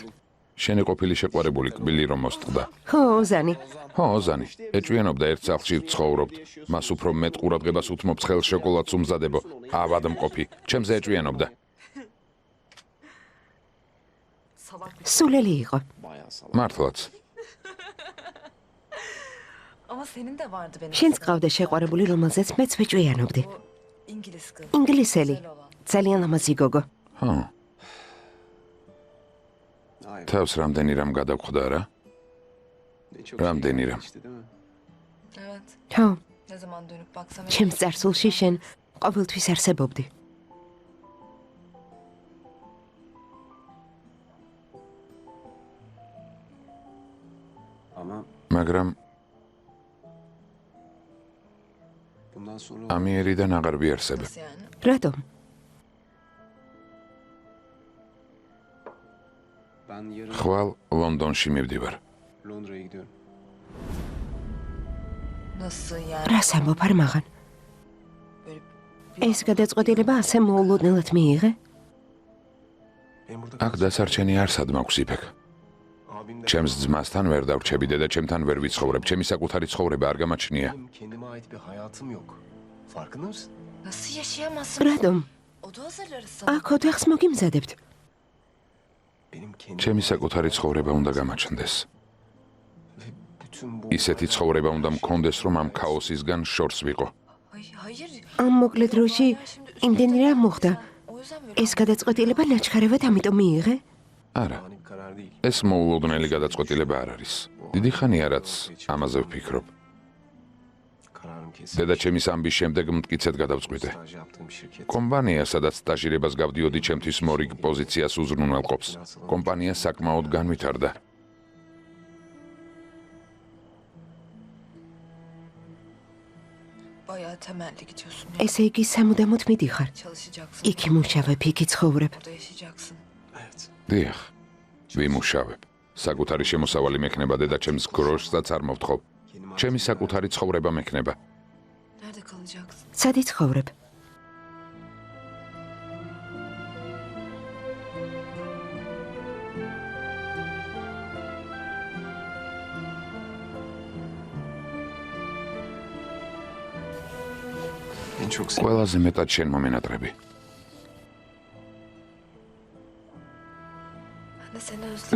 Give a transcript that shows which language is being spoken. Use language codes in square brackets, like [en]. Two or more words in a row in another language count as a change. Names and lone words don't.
[ka] შენი ყოფილი შეყვარებული კბილი რომ მოსწყდა. ხო, ოზანი. ხო, ოზანი. ეჭვიანობდა ერთ სახლში ვცხოვრობთ. მას უფრო მეტ ყურადღებას უთმობ ცხელ შოკოლადს უმზადებო. ავადმყოფი. ჩემზე ეჭვიანობდა. სულელი იყო. [tr] Bayağı salak. [ka] მართლაც. შენს ყავდა შეყვარებული, რომელზეც მეც ვეჭვიანობდი. ინგლისელი. ძალიან ლამაზი გოგო. ხო, [tr] Hayır. [ka] თავს რამდენი რამ გადავხვდა რა? [tr] Ne çok [ka] Ramdeni [tr] şey [ka] Ram. [tr] geçti, değil mi? [ka] ხო, [tr] Ne zaman dönüp baksam [ka] ჩემს წარსულში შენ ყოველთვის არსებობდი. [tr] Ama [ka] მაგრამ [tr] bundan sonra [ka] ამიერიდან აღარ ვიარსებ. [tr] yani. [ka] რატომ? [tr] ben yarın [ka] ხვალ ლონდონში მივდივარ. [tr] Londra'ya gidiyorum. Nasıl yani? [ka] რას ამბობ არ მაღან? [tr] Böyle [ka] ეს გადაწყვეტილება ასე მოულოდნელად მიიღე? [tr] Benim burada [ka] აქ დასარჩენი არ სად მაქვს იფეკ. [tr] abim de [ka] ჩემს ძმასთან ვერ დავრჩები და ჩემთან ვერ ვიცხოვრებ. ჩემი საკუთარი ცხოვრება არ გამაჩნია. [tr] benim kendime ait bir hayatım yok. Farkında mısın? nasıl yaşayamazsın? [ka] რატომ? [tr] Oda hazırlarız sana. [ka] აქ ოთახს მოგიმზადებთ. [tr] Benim kendi [ka] ჩემი საკუთარი ცხოვრება უნდა გამაჩნდეს. [tr] ve bütün bu [ka] ისეთი ცხოვრება უნდა მქონდეს, რომ ამ ქაოსისგან შორს ვიყო. [tr] Hayır. [ka] ამ მოკლე დროში იმდენი რამ მოხდა. [tr] O yüzden böyle [ka] ეს გადაწყვეტილება ნაჩქარევად ამიტომ მიიღე? არა, [tr] ani bir karar değil. [ka] ეს მოულოდნელი გადაწყვეტილება არ არის. დიდი ხანია რაც ამაზე ვფიქრობ. [tr] Kararım kesin. [ka] დედა ჩემის ამბის შემდეგ მტკიცედ გადავწყვიტე. [tr] Staj yaptığım şirket. [ka] კომპანია, სადაც სტაჟირებას გავდიოდი, ჩემთვის მორიგ პოზიციას უზრუნველყოფს. კომპანია საკმაოდ განვითარდა. [tr] bayağı temelli gidiyorsun. [ka] ესე იგი სამუდამოდ მიდიხარ. [tr] Çalışacaksın. [ka] იქ იმუშავებ, იქ ცხოვრებ. [tr] Burada yaşayacaksın. Evet. [ka] დიახ, ვიმუშავებ. საკუთარი შემოსავალი მექნება დედა ჩემს გროშსაც არ მოვთხოვ. [tr] Kendime ait [ka] ჩემი [tr] bir [ka] საკუთარი ცხოვრება მექნება. [tr] Nerede kalacaksın? [ka] სადი ცხოვრებ? [tr] en çok sevdiğim [ka] ყველაზე მეტად შენ მომენატრები. [tr] Ben de seni özledim.